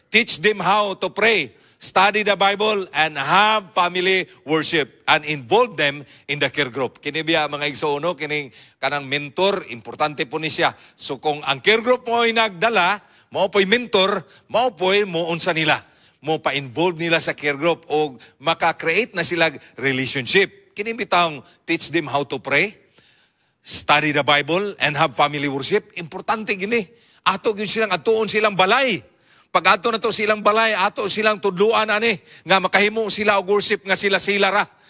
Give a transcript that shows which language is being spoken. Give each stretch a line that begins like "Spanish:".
English: Teach them how to pray, study the Bible, and have family worship, and involve them in the care group.
Cebuano: Kini biya mga igsuono, kining kanang mentor, importante po ni siya. So kung ang care group mo ay nagdala, mo po'y mentor, mo po'y mo unsa nila. Mo pa-involve nila sa care group o maka-create na sila relationship. Kini bitang
English: teach them how to pray, study the Bible, and have family worship.
Cebuano: Importante gini. Ato gyud silang atuon silang balay. Pag ato na to silang balay, ato silang tudluan ani nga makahimo sila og worship nga sila ra.